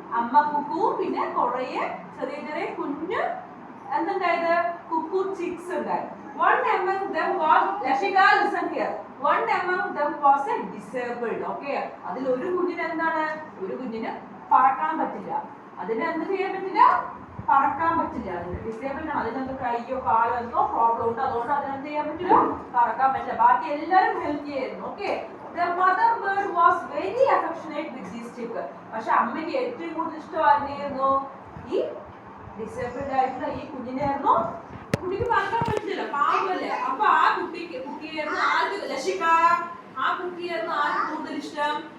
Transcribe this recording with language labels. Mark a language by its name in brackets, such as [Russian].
[Malayalam] അമ്മ കുക്കു, പിന്നെ കുറെ ചെറിയ ചെറിയ കുഞ്ഞു എന്തുണ്ടായത്? കുക്കു ചിക്സ് ഉണ്ടായി. [English] One among them was, Lashika, listen here. One among them was a disabled. [Malayalam] Okay, അതിൽ ഒരു കുഞ്ഞിന് എന്താണ്? ഒരു കുഞ്ഞിന് പറക്കാൻ പറ്റില്ല. അതിന് എന്ത് ചെയ്യാൻ പറ്റില്ല? പറക്കാൻ പറ്റില്ല. അതിന് ഡിസേബിൾഡ് ആണ്. അതിനെന്തോ കയ്യോ കാലോ എന്തോ പ്രോബ്ലം ഉണ്ട്. അതുകൊണ്ട് അതിനെന്ത് ചെയ്യാൻ പറ്റില്ല? പറക്കാൻ പറ്റില്ല. ബാക്കി എല്ലാവരും ഹെൽത്തി ആയിരുന്നു. Okay. [English] The mother bird was very affectionate with this chick. [Malayalam] പക്ഷെ അമ്മയ്ക്ക് ഏറ്റവും കൂടുതൽ ഇഷ്ടമായിരുന്നു ഈ ഡിസേബിൾഡ് ആയിട്ടുള്ള ഈ കുഞ്ഞിനായിരുന്നു. കുട്ടിക്ക് പറക്കാൻ പറ്റില്ല, പാവല്ലേ. അപ്പൊ ആ കുട്ടിയായിരുന്നു ആർക്ക്? ലക്ഷിക. ആ കുട്ടിയായിരുന്നു ആർക്ക് കൂടുതൽ ഇഷ്ടം?